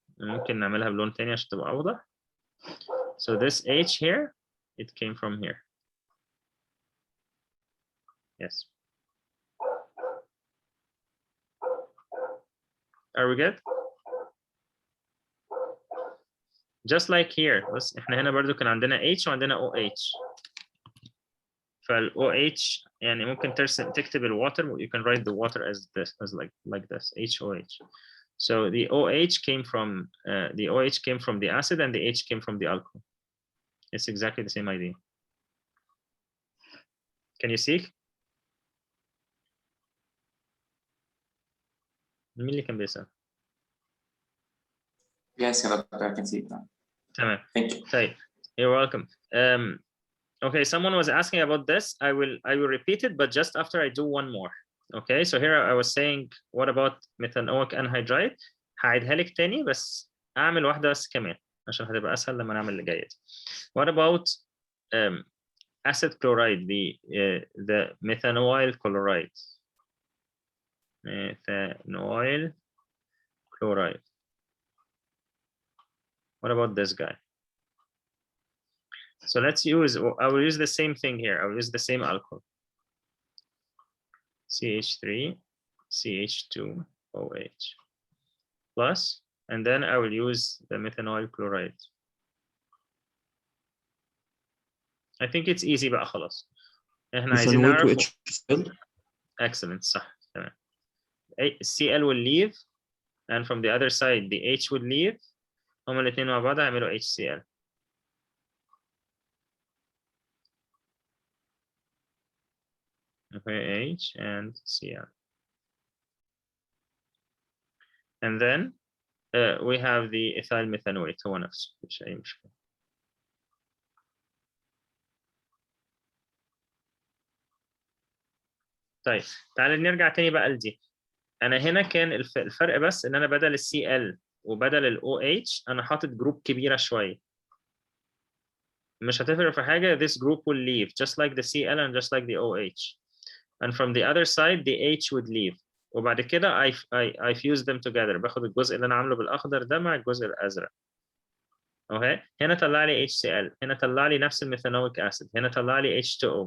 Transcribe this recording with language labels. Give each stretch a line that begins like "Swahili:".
Arabic: ممكن نعملها بلون تاني عشان تبقى أوضح.
English: So this H here, it came from here. Yes. Are we good? Just like here.
Arabic: بس احنا هنا برضو كان عندنا H وعندنا OH. فال OH يعني ممكن تكتب ال water.
English: You can write the water as this, as like this, HOH. So the OH came from the acid, and the H came from the alcohol. It's exactly the same idea. Can you see?
Arabic: مين اللي كان بيسأل؟
English: Yes, I can see it now.
Arabic: تمام.
English: Thank you. طيب, you're welcome. Okay, someone was asking about this. I will repeat it, but just after I do one more. Okay, so here I was saying, what about methanoic anhydride?
Arabic: هعيدها لك تاني بس أعمل واحدة بس كمان عشان هتبقى أسهل لما نعمل اللي جاية.
English: What about acid chloride, the methanoyl chloride? Methanoyl chloride. What about this guy? So let's use, I will use the same thing here. I will use the same alcohol. CH3, CH2, OH. Plus, and then I will use the methanoyl chloride. I think it's easy
Arabic: بقى خلاص. احنا عايزين نعرف.
English: Excellent, صح.
Arabic: تمام.
English: Cl will leave, and from the other side the H would leave.
Arabic: هما الاثنين مع بعض هيعملوا HCl.
English: Okay, H and Cl. And then we have the ethyl methanoate
Arabic: هو نفسه، مش أي مشكلة. طيب تعالى نرجع تاني بقى لدي. أنا هنا كان الفرق بس إن أنا بدل Cl وبدل OH أنا حاطط جروب كبيرة شوية. مش هتفرق في حاجة.
English: This group will leave just like the Cl and just like the OH. And from the other side the H would leave.
Arabic: وبعد كده
English: I fuse them together.
Arabic: باخد الجزء اللي أنا عامله بالأخضر ده مع الجزء الأزرق. أوكي. هنا طلع لي HCl. هنا طلع لي نفس الميثانويك أسيد. هنا طلع لي H2O.